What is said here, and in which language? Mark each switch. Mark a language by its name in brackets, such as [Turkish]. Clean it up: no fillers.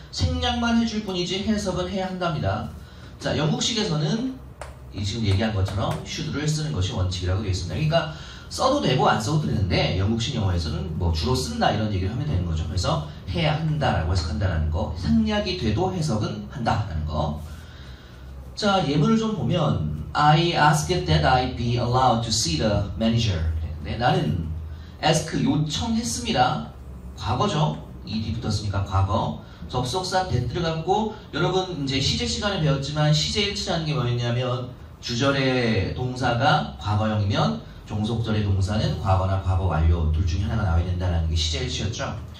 [Korean] 생략만 해줄 뿐이지 해석은 해야 한답니다. 자, 영국식에서는 지금 얘기한 것처럼 should를 쓰는 것이 원칙이라고 되어 있습니다. 그러니까 써도 되고 안 써도 되는데 영국식 영어에서는 뭐 주로 쓴다 이런 얘기를 하면 되는 거죠. 그래서 해야 한다라고 해석한다는 거, 생략이 돼도 해석은 한다라는 거. 자, 예문을 좀 보면 [English] I asked that I be allowed to see the manager. [Korean] 네, 나는 ask 요청했습니다. 과거죠. ed 붙었으니까 과거. 접속사 that 들어갔고 여러분 이제 시제 시간에 배웠지만 시제 일치라는 게 뭐였냐면 주절의 동사가 과거형이면 종속절의 동사는 과거나 과거 완료 둘 중에 하나가 나와야 된다는 게 시제 일치였죠.